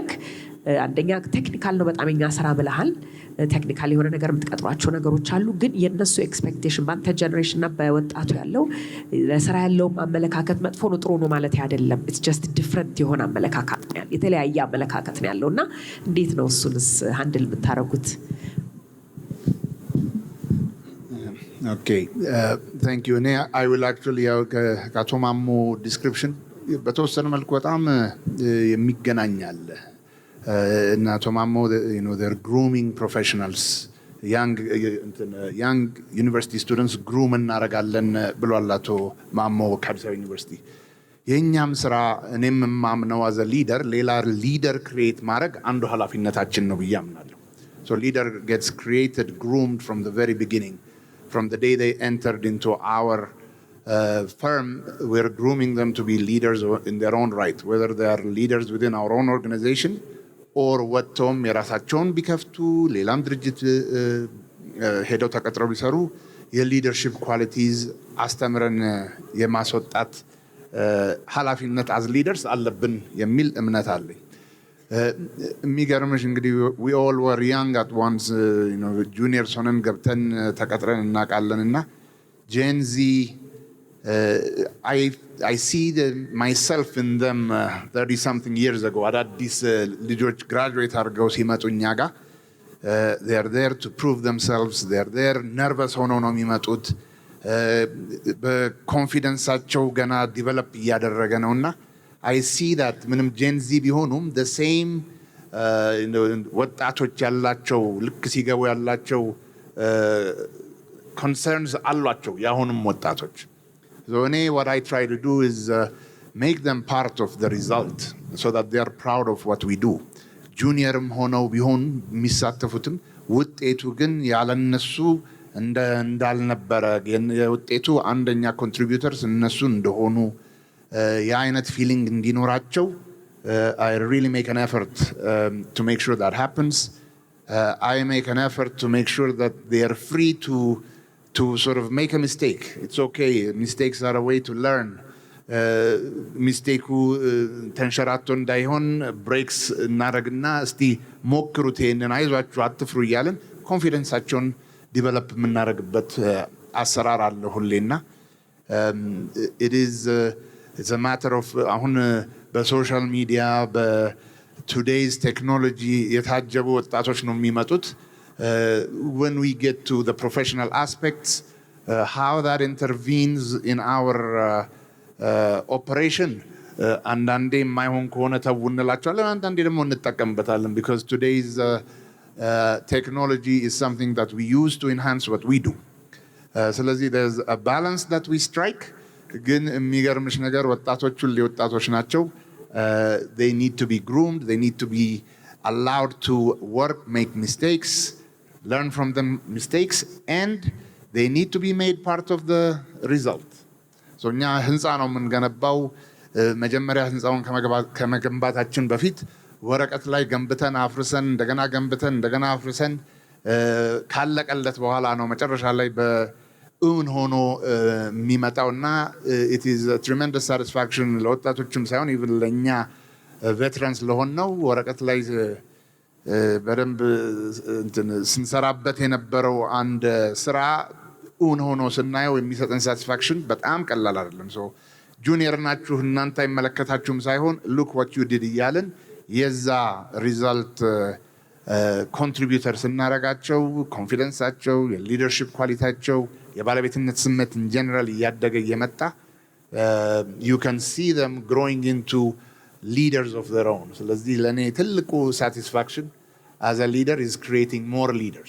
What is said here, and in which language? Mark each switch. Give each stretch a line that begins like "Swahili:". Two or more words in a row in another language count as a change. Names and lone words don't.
Amharic: አንደኛ ቴክኒካል ነው በጣም የኛ ስራ ብለሃል። ቴክኒካል የሆነ ነገር የምትቀጥሯቸው ነገሮች አሉ። ግን የነሱ ኤክስፔክቴሽን በአንተ ጀነሬሽን እና በወጣቱ ያለው ለስራ ያለውም አመለካከት መጥፎ ነው ጥሩ ነው ማለት አይደለም።
English: it's just different
Amharic: የሆነ አመለካከት ነው ያለው፣ የተለያየ አመለካከት ነው ያለው እና እንዴት ነው እሱንስ ሃንድል የምታደርጉት?
English: okay thank you።
Amharic: እኔ
English: I will actually
Amharic: ያው ከአቶ ማሞ ዲስክሪፕሽን በተወሰነ መልኩ በጣም የሚገናኛል እና አቶ ማሞ
English: they're grooming professionals young university students
Amharic: ግሩም እናደርጋለን ብሏል አቶ ማሞ ከአዲስ አበባ ዩኒቨርሲቲ። የእኛም ስራ እኔም የማምነው
English: as the leader
Amharic: ሌላ ሊደር ክሪኤት ማድረግ አንዱ ኃላፊነታችን ነው ብዬ አምናለሁ።
English: so leader gets created groomed from the very beginning. From the day they entered into our firm, we're grooming them to be leaders in their own right, whether they are leaders within our own organization or
Amharic: ወጥቶም የራሳቸውን ቢከፍቱ ሌላም ድርጅት ሄደው ተቀጥረው ቢሰሩ የሊደርሺፕ ኳሊቲዝ አስተምረን የማስወጣት ኃላፊነት
English: as leaders
Amharic: አለብን የሚል እምነት አለኝ። የሚገርምሽ እንግዲህ
English: we all were young at once, juniors
Amharic: ሆነን ገብተን ተቀጥረን እናውቃለን እና
English: Gen Z I see myself in them 30 something years ago.
Amharic: አዳዲስ ልጆች ግራጁዌት አድርገው ሲመጡ እኛ ጋር
English: they are there to prove themselves, they are there nervous
Amharic: ሆነው ነው የሚመጡት። በኮንፊደንሳቸው ገና ዲቨሎፕ እያደረገ ነውና
English: I see that
Amharic: ምንም Gen Z ቢሆኑም
English: the same
Amharic: ወጣቶች ያላቸው ልክ ሲገቡ ያላቸው
English: concerns
Amharic: አሏቸው የአሁንም ወጣቶች
English: So what I try to do is make them part of the result so that they are proud of what we do.
Amharic: ጁኒየርም ሆነው ቢሆን የሚሳተፉትም ውጤቱ ግን ያለነሱ እንዳልነበረ የውጤቱ አንደኛ ኮንትሪቢዩተርስ እነሱ እንደሆኑ የአይነት ፊሊንግ እንዲኖራቸው
English: I really make an effort to make sure that happens. I make an effort to make sure that they are free to sort of make a mistake. It's okay. Mistakes are a way to learn.
Amharic: ሚስቴኩ ተንሸራቶ እንዳይሆን ብሬክስ እናደርግና እስቲ ሞክሩት፣ ይሄንን አይዟችሁ አትፍሩ እያለን ኮንፊደንሳቸውን ዲቨሎፕ የምናደርግበት አሰራር አለ ሁሌና
English: it's a matter of
Amharic: አሁን በሶሻል ሚዲያ በቱዴይዝ ቴክኖሎጂ የታጀቡ ወጣቶች ነው የሚመጡት።
English: when we get to the professional aspects, how that intervenes in our
Amharic: ኦፕሬሽን አንዳንዴ የማይሆን ከሆነ ተው እንላቸዋለን፣ አንዳንዴ ደግሞ እንጠቀምበታለን።
English: because today's technology is something that we use to enhance what we do. ስለዚህ there's a balance that we strike.
Amharic: ግን የሚገርምሽ ነገር ወጣቶቹ ወጣቶች ናቸው።
English: they need to be groomed, they need to be allowed to work, make mistakes, learn from the mistakes, and they need to be made part of the result.
Amharic: እኛ ህንፃ ነው የምንገነባው። መጀመሪያ ህንፃውን ከመገንባታችን በፊት ወረቀት ላይ ገንብተን አፍርሰን እንደገና ገንብተን እንደገና አፍርሰን ካለቀለት በኋላ ነው መጨረሻ ላይ በእውን ሆኖ የሚመጣውና
English: it is a tremendous satisfaction
Amharic: ለወጣቶችም ሳይሆን even ለእኛ ቬትራንስ ለሆን ነው ወረቀት ላይ በደንብ ስንሰራበት የነበረው አንድ ስራ እውን ሆኖ ስናየው የሚሰጠን ሳቲስፋክሽን በጣም ቀላል አይደለም። ሶ ጁኒየር ናችሁ እናንተ አይመለከታችሁም ሳይሆን
English: look what you did
Amharic: እያልን የዛ ሪዛልት ኮንትሪቢዩተር ስናረጋቸው ኮንፊደንሳቸው፣ የሊደርሺፕ ኳሊቲያቸው፣ የባለቤትነት ስሜት
English: in general
Amharic: እያደገ እየመጣ
English: you can see them growing into leaders of their own.
Amharic: ስለዚህ ለኔ ትልቁ ሳቲስፋክሽን
English: as a leader is creating more leaders.